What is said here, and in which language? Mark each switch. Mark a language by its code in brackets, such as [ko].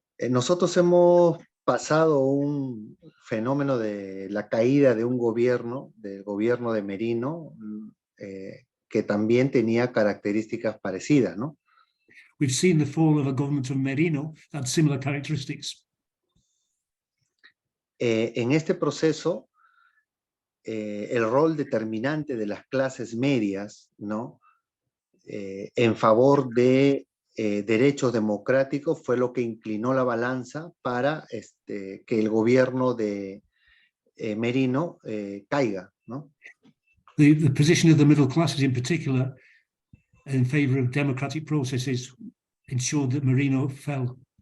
[es] Nosotros hemos pasado un fenómeno de la caída de un gobierno, del gobierno de Merino, que también tenía características parecidas, ¿no? [en] We've seen the fall of a government of Merino that had similar characteristics. [es] En este proceso, el rol determinante de las clases medias, ¿no? En favor de derechos democráticos fue lo que inclinó la balanza para que el gobierno de Merino caiga, ¿no? [en] The position of the middle classes in particular in favor of democratic processes ensured that Merino fell.